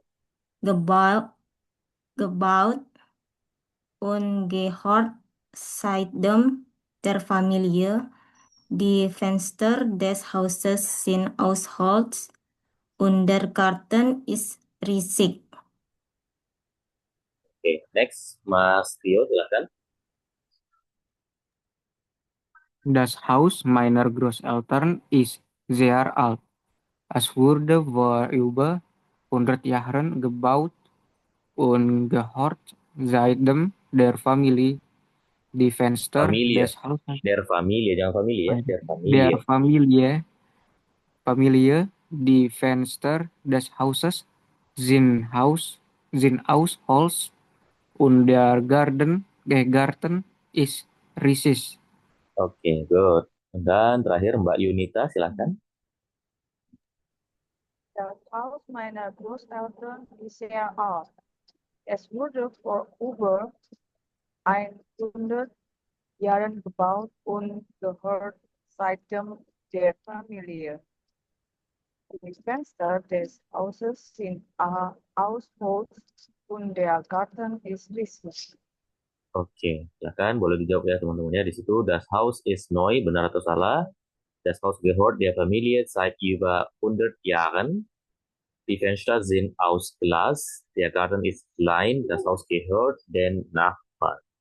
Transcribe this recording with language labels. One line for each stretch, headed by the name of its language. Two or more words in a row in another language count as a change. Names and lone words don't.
German: gebaut, gebaut und gehört seitdem der Familie. Die Fenster des Hauses sind aus Holz und der Garten ist riesig.
Indonesian: Oke, next Mas Tio silakan.
German: Das Haus meiner Großeltern ist sehr alt. Es wurde vor über 100 Jahren gebaut und gehört seitdem der Familie. Die Fenster Familie, des Hauses der Familie,
Indonesian: jangan familie ya,
German: der der Familie. Familie, die Fenster des Hauses sind aus Holz und der Garten ist riesig.
Indonesian: Oke, good. Dan terakhir Mbak Yunita silakan.
German: Das Haus meiner Großeltern ist sehr alt. Es wurde vor über 100 Jahren gebaut und gehört seitdem der Familie. Die Fenster des Hauses sind aus Holz und der Garten ist riesig.
Indonesian: Oke, silakan boleh dijawab ya teman-teman ya. Di situ
German: das Haus ist neu,
Indonesian: benar atau salah?
German: Das Haus gehört der Familie seit über 100 Jahren. Die Fenster sind aus Glas. Der Garten ist klein. Das Haus gehört den Nachbarn.